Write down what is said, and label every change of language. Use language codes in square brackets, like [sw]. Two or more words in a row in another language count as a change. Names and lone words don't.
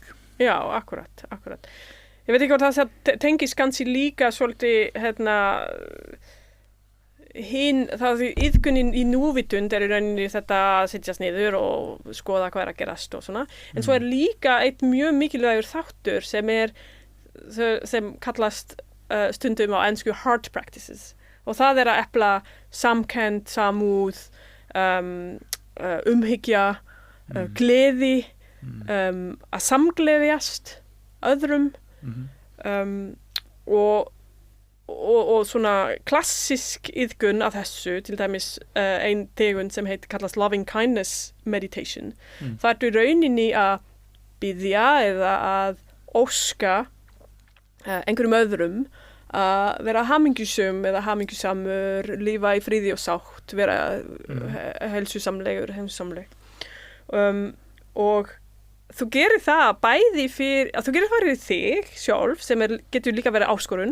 [is] Já, akkurat ég veit ekki hvort það tengis kannski líka svolítið það því iðkunin í núvitund í rauninni þetta að setjast niður og skoða hvað að gerast og svona en svo líka eitt mjög mikilvægur þáttur sem kallast stundum á ensku [en] hard practices [is] og það að efla samkennd, samúð umhyggja gleði að samgleðjast öðrum og svona klassisk iðkun af þessu, til dæmis ein tegund sem kallast [en] loving kindness meditation. [is] Það ertu í rauninni að biðja eða að óska einhverjum öðrum að vera hamingjusum eða hamingjusamur, lífa í friði og sátt, vera heilsusamlegur, og þú gerir það bæði þú gerir það fyrir þig sjálf sem getur líka verið áskorun.